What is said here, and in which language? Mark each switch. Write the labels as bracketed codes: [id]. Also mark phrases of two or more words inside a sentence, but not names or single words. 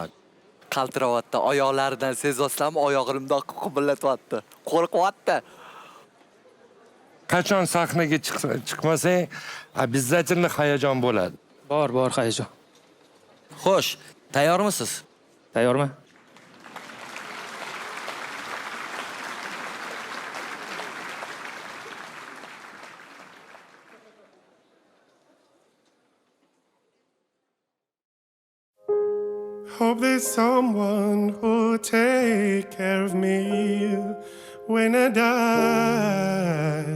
[uz] Qaltiryapti, oyoqlaridan sezasizlarmi? Oyog'imda qibillatyapti. Qo'rqyapti. Qachon sahnaga chiqmasang, обязательно hayajon bo'ladi. Bor hayajon. Xo'sh, tayyormisiz? Tayyorman? [en] Hope there's someone who'll take care of me when I die.